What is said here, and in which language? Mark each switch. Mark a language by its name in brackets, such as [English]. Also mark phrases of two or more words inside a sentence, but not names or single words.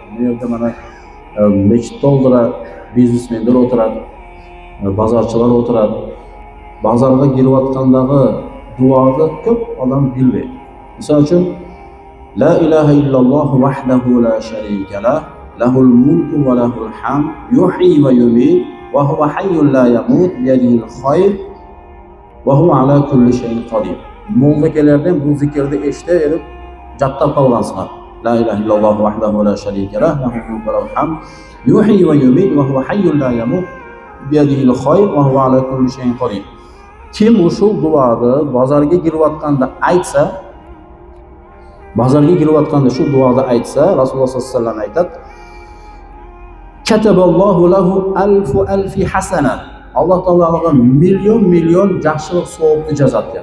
[Uzbek] Bu yerda mana mechitda o'tiradi, biznesmenlar o'tiradi, bozorchilar o'tiradi. Bozorga kirayotgandagi duoni ko'p odam bilmaydi. Misol uchun [Arabic] لا إله إلا الله وحده لا شريك له له الملك وله الحمد يحيي ويميت وهو حي لا يموت بيده الخير وهو على كل شيء قدير. [Uzbek] Mo'minlardan bu zikrni eshitib jattab qolgansizlar. [Arabic] لا إله إلا الله وحده لا شريك له له الملك وله الحمد يحيي ويميت وهو حي لا يموت بيده الخير وهو على كل شيء قدير. [Uzbek] Kim ushul duoni bozorga kirayotganda aytsa, bozorga kirayotganda shu duoni aytsa, Rasululloh [Arabic] صلى الله عليه وسلم [Uzbek] aytadi: [Arabic] "كتب الله له ألف حسنة." [Uzbek] Alloh taologa million yaxshilik savobni jazatdi.